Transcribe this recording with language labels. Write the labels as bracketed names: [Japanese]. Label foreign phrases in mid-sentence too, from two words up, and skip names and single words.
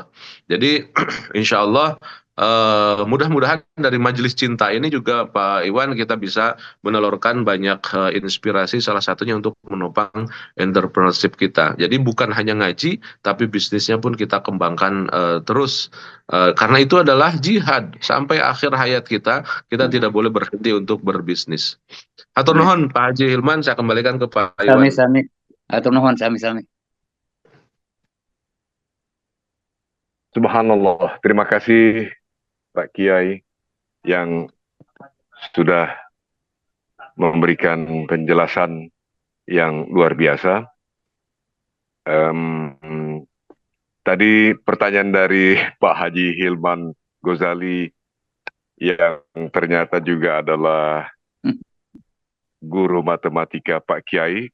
[Indonesian] Jadi [Arabic] insya Allah [Indonesian] mudah-mudahan dari Majelis Cinta ini juga Pak Iwan kita bisa menelurkan banyak inspirasi, salah satunya untuk menopang entrepreneurship kita. Jadi bukan hanya ngaji, tapi bisnisnya pun kita kembangkan terus. Karena itu adalah jihad sampai akhir hayat kita. Kita tidak boleh berhenti untuk berbisnis. Hatur Baik. nuhun Pak Haji Hilman, saya kembalikan ke Pak Iwan. [Sundanese] Sami-sami. Atur nuhun sami-sami. [Indonesian] Subhanallah. Terima kasih Pak Kiai yang sudah memberikan penjelasan yang luar biasa. Tadi pertanyaan dari Pak Haji Hilman Ghazali yang ternyata juga adalah guru matematika Pak Kiai.